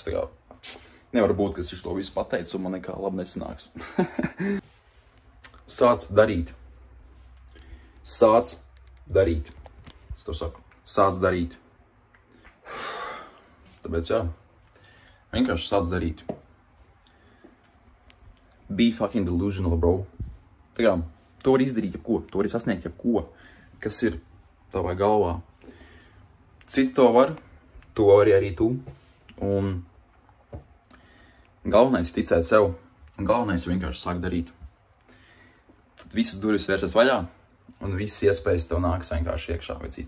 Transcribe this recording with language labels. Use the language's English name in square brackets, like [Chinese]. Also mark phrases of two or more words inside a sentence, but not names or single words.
[Latvian] Tā kā nevar būt, ka es to visu pateicu, un man nekā labi nesanāks. Sāc darīt. Sāc darīt. Es to saku. Sāc darīt. Tāpēc, jā. Vienkārši sāc darīt. [English] Be fucking delusional, bro. [Latvian] Tā kā, to var izdarīt jebko. To var sasniegt jebko, kas ir tavā galvā. Citi to var, to vari arī tu. Un galvenais ir ticēt sev. Un galvenais ir vienkārši sākt darīt. Tad visas durvis vērsies vaļā, un visas iespējas tev nāks vienkārši iekšā vai citi.